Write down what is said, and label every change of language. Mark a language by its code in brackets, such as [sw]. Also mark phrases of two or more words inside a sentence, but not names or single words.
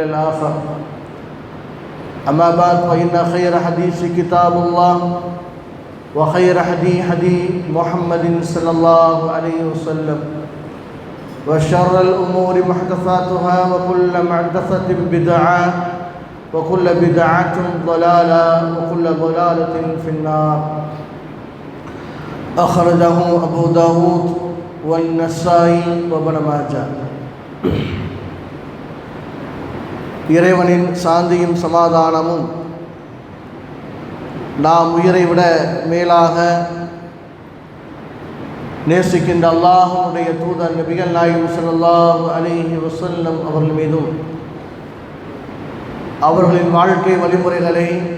[ar] الآخر أما بعد فإن خير حديث كتاب الله وخير هدي محمد صلى الله عليه وسلم وشر الأمور محدثاتها وكل محدثة بدعة وكل بدعة ضلالة وكل ضلالة في النار أخرجه أبو داود والنسائي وابن ماجه [ta] இறைவனின் சாந்தியும் சமாதானமும் நாம் உயிரை விட மேலாக நேசிக்கின்ற அல்லாஹ்வுடைய தூதர் நபிகள் நாயகம் [ar] صلى الله عليه وسلم [ta] அவர்கள் மீதும் அவர்களின் வாழ்க்கை வழிமுறைகளை